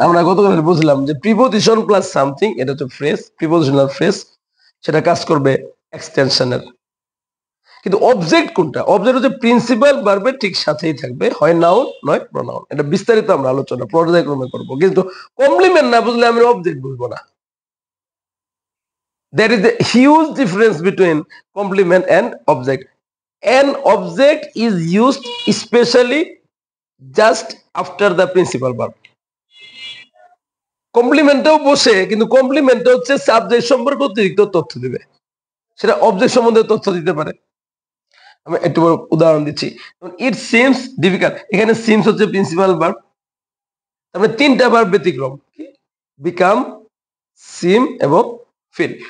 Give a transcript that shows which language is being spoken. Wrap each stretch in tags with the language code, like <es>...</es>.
<bn>আমরা গতকাল বুঝলাম যে প্রিপোজিশন প্লাস সামথিং, এটা হচ্ছে ফ্রেজ, প্রিপোজিশনাল ফ্রেজ, সেটা কাজ করবে এক্সটেনশনের। কিন্তু অবজেক্ট কোনটা? অবজেক্ট হচ্ছে প্রিন্সিপাল ভার্বের ঠিক সাথেই থাকবে, হয় নাউন নয় প্রোনাউন। এটা বিস্তারিত আমরা আলোচনা পর্যায়ক্রমে করব, কিন্তু কমপ্লিমেন্ট না বুঝলে আমি অবজেক্ট বুঝবো না।</bn> <en>There is a huge difference between complement and object. An object is used especially just after the principal verb.</en> <bn>কমপ্লিমেন্টেও বসে, কিন্তু কমপ্লিমেন্টটা হচ্ছে সাবজেক্ট সম্পর্কে অতিরিক্ত তথ্য দিবে, সেটা অবজেক্ট সম্বন্ধে তথ্য দিতে পারে। আমি একটু উদাহরণ দিচ্ছি। ইট সিমস ডিফিকাল্ট, এখানে সিমস হচ্ছে প্রিন্সিপাল ভার্ব, তারপরে তিনটা ভার্ব ব্যতিক্রম, বিকাম, সিম এবং ফিল।</bn>